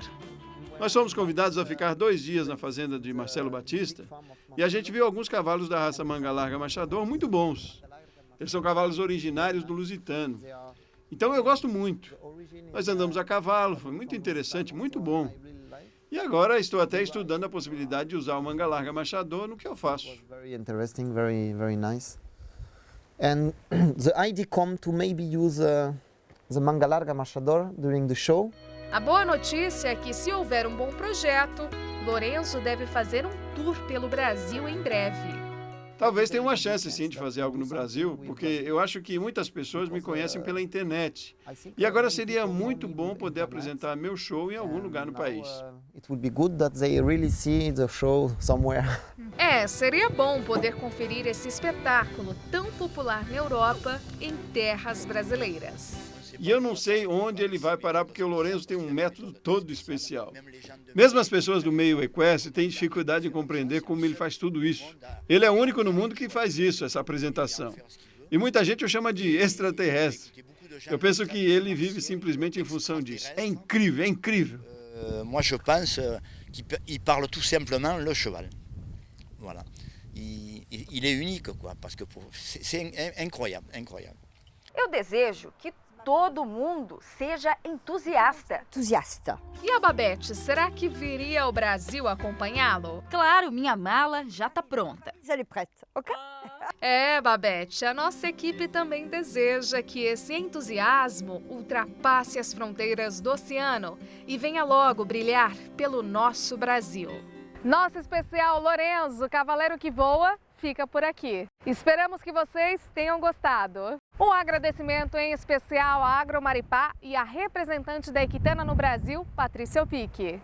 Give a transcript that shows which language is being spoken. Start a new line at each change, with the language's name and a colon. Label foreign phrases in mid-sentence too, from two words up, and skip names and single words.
Portuguese: Nós fomos convidados a ficar 2 dias na fazenda de Marcelo Batista e a gente viu alguns cavalos da raça manga larga marchador muito bons. Eles são cavalos originários do Lusitano. Então eu gosto muito. Nós andamos a cavalo, foi muito interessante, muito bom. E agora estou até estudando a possibilidade de usar o manga larga marchador no que eu faço.
English: Very interesting, very nice. And the idea come to maybe use the manga larga marchador during the show.
Portuguese: A boa notícia é que, se houver um bom projeto, Lorenzo deve fazer um tour pelo Brasil em breve. Talvez tenha uma chance, sim, de fazer algo no Brasil, porque eu acho que muitas pessoas me conhecem pela internet. E agora seria muito bom poder apresentar meu show em algum lugar no país.
English: It would be good that they really see the show somewhere.
Portuguese: Seria bom poder conferir esse espetáculo tão popular na Europa em terras brasileiras. E eu não sei onde ele vai parar, porque o Lorenzo tem um método todo especial. Mesmo as pessoas do meio equestre têm dificuldade em compreender como ele faz tudo isso. Ele é o único no mundo que faz isso, essa apresentação. E muita gente o chama de extraterrestre. Eu penso que ele vive simplesmente em função disso. É incrível, é incrível.
French: Moi, je pense qu'il parle tout simplement le cheval. Voilà. Il est unique, quoi, parce que c'est incroyable, incroyable.
Portuguese: Eu desejo que todo mundo seja entusiasta. Entusiasta. E a Babette, será que viria ao Brasil acompanhá-lo? Claro, minha mala já está pronta.
French: Elle est prête, ok?
Portuguese: Babette, a nossa equipe também deseja que esse entusiasmo ultrapasse as fronteiras do oceano e venha logo brilhar pelo nosso Brasil. Nosso especial Lorenzo, Cavaleiro que Voa, fica por aqui. Esperamos que vocês tenham gostado. Um agradecimento em especial à Agromaripá e à representante da Equitana no Brasil, Patrícia Opique.